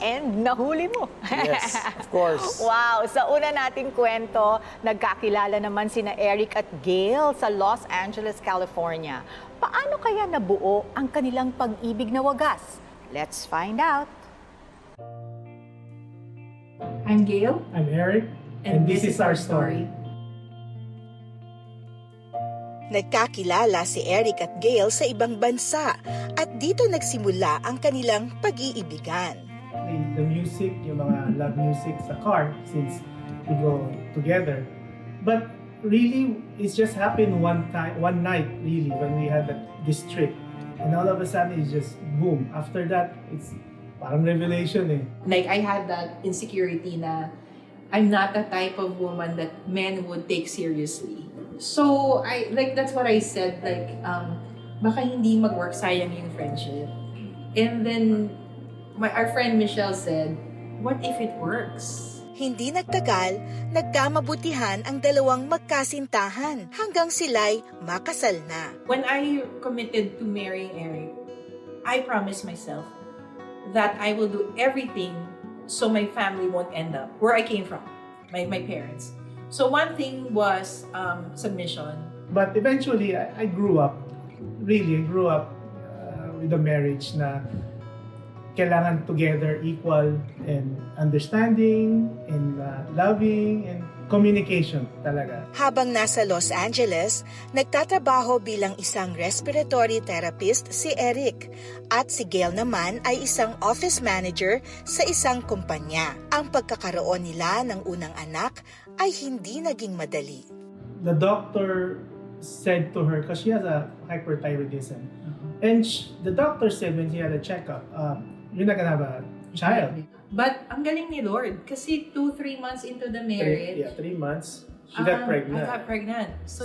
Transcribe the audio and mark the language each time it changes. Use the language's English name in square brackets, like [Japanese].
[Filipino] And nahuli mo. [English] Yes, of course. [Filipino] Wow! Sa una nating kwento, nagkakilala naman sina Eric at Gail sa Los Angeles, California. Paano kaya nabuo ang kanilang pag-ibig na wagas? [English] Let's find out. I'm Gail, I'm Eric, and this is our story. [Filipino] Nagkakilala si Eric at Gail sa ibang bansa at dito nagsimula ang kanilang pag-iibigan. [English] The music, [Filipino] yung mga [English] love music sa car since we go together. But really, it's just happened one night really when we had this trip. And all of a sudden, it's just boom. After that, it's [Filipino] parang [English] revelation eh. Like, I had that insecurity na I'm not the type of woman that men would take seriously. So, that's what I said, [Filipino] baka hindi mag-work, sayang yung friendship. [English] And then, our friend Michelle said, what if it works? [Filipino] Hindi nagtagal, nagkamabutihan ang dalawang magkasintahan hanggang sila'y makasal na. [English] When I committed to marrying Eric, I promised myself that I will do everything so my family won't end up where I came from, my parents. So one thing was submission. But eventually, I grew up. Really, I grew up with a marriage [Filipino] na kailangan [English] together equal and understanding and loving and communication talaga. [Filipino] Habang nasa Los Angeles, nagtatrabaho bilang isang respiratory therapist si Eric at si Gail naman ay isang office manager sa isang kumpanya. Ang pagkakaroon nila ng unang anak ay hindi naging madali. [English] The doctor said to her, because she has a hyperthyroidism, and the doctor said when she had a checkup, you're not gonna have a child. But [Filipino] ang galing ni Lord, kasi [English] 2-3 months into the marriage, 3 months, she got pregnant. I got pregnant. So